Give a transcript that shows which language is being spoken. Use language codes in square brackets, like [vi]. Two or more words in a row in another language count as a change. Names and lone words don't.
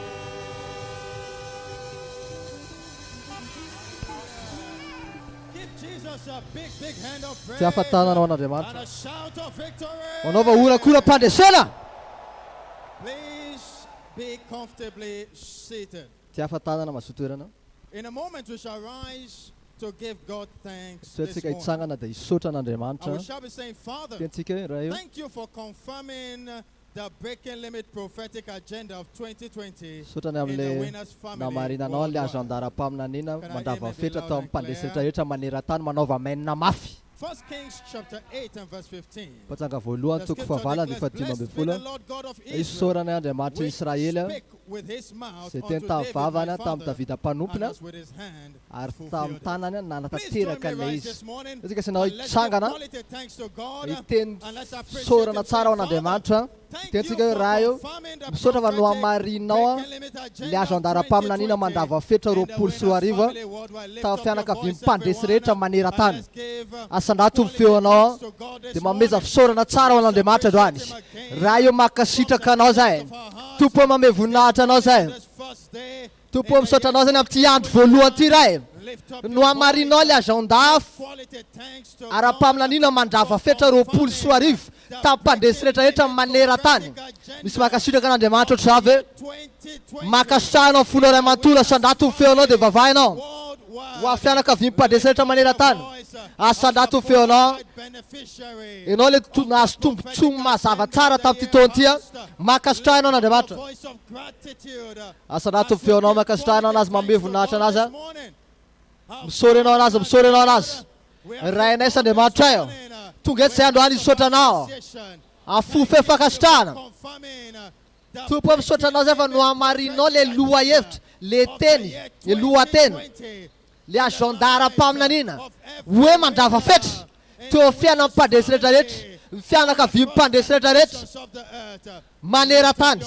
[en] Give Jesus a big hand of praise [mg] Tiafatana na [en] and [mg] Andriamanitra. [en] a shout of victory. [mg] Wanaova orakora mpandresena. [en] Please be comfortably seated. [mg] Tiafatana na masotoerana. [en] In a moment we shall rise to give God thanks So this [mg] tsika [en] morning. [mg] hitsangana dia hisaotra [en] And we [mg] an'Andriamanitra. [en] shall be saying, Father, [mg] Tiantsika hoe raha io. [en] thank you for confirming the Breaking Limit prophetic agenda of 2020 [mg] Sotrany [en] in the [mg] amin'ilay [en] Winners family [mg] namarinanao le azo [en] worldwide. [mg] andara-paminaniana [en] Can I [mg] mandava [en] amen [mg] fetra [en] be [mg] tao [en] loud [mg] amin'ny [en] and [mg] mpandresy [en] clear? [mg] rehetra maneran-tany manaova mainina mafy. [en] 1 Kings chapter 8 and verse 15. [mg] Patsanga voalohany [en] The [mg] toko [en] scripture [mg] fahavalana dia [en] declares, [mg] fahatimy ambin'ny [en] blessed be the [mg] folo. [en] Lord God of [mg] Izy [en] Israel, [mg] saorana Andriamanitra [en] which [mg] Israely [en] spake with his mouth [mg] izay [en] unto [mg] teny [en] David, [mg] tavavany [en] my [mg] tamin'ny [en] father, [mg] Davida [en] and [mg] mpanompona [en] has with his hand [mg] ary [en] fulfilled [mg] tamin'ny [en] it. [mg] tanany [en] Please join [mg] nanatateraka [en] me [mg] ilay [en] rise [mg] izy. [en] this morning [mg] Izy kasanao [en] and let's give [mg] hitsangana [en] quality thanks to God [mg] hiteny [en] and let's appreciate [mg] saorana [en] him. [mg] tsara ho [en] Say, [mg] an'Andriamanitra. [en] Thank [mg] Tiantsika [en] you [mg] hoe [en] for [mg] raha io [en] confirming the [mg] misaotra fa no [en] prophetic [mg] hamarinao [en] Breaking Limit agenda [mg] le azo [en] of [mg] andara-paminaniana [en] 2020 [mg] mandava fetra [en] in the [mg] roapolo sy [en] Winners [mg] ariva [en] family worldwide. Lift [mg] tamin'ny [en] up your [mg] fianakavian'ny [en] voice, [mg] mpandresy rehetra [en] everyone, [mg] maneran-tany. [en] and let's give [mg] Asanato ny [en] quality [mg] feonao [en] thanks to God this [mg] dia mameza [en] morning. [mg] fisaorana tsara ho an'Andriamanitra androany. Raha io makasitraka anao zahay. Tompo mame voninahitra anao zahay. [en] This first day, [mg] Tompo misaotra anao zany amin'ity andro voalohany ity rahay. [en] lift up [mg] No [en] your [mg] hamarinao [en] voice. [mg] le azon-dafo [en] Quality thanks to [mg] ara-paminaniana mandrava fetra roapolo sy arivo tamin'ny mpandresy rehetrarehetra maneran-tany. Misy makasitraka an'Andriamanitra ohatry zavy hoe 2020 makasitrahanao folo iray manontolo asandato ny feonao dia vavahinao ho amin'ny fianakavian'ny mpandresy rehetra maneran-tany. Asandato ny feonao beneficiary. ianao le nahazo tombontsoa mazava tsara tamin'ity taona ity a. Makasitrahanao an'Andriamanitra. [en] Voice of gratitude. [mg] Asanato ny feonao makasitrahanao anazy manome voninahitra anazy a. Misaory ianao anazy, misaory ianao anazy. Ray anay sy Andriamanitra ayo. Tonga eto izay androany isotra anao amin'ny fo fankasitrahana. Tompo misaotra anao zay fa no hamarinao le loha hevitra, le teny, le lohateny, le azon-daram-paminaniana hoe mandrava fetra teo amin'ny fiainan'ny mpandresy rehetrarehetra, ny fianakavian'ny mpandresy rehetrarehetra maneran-tany.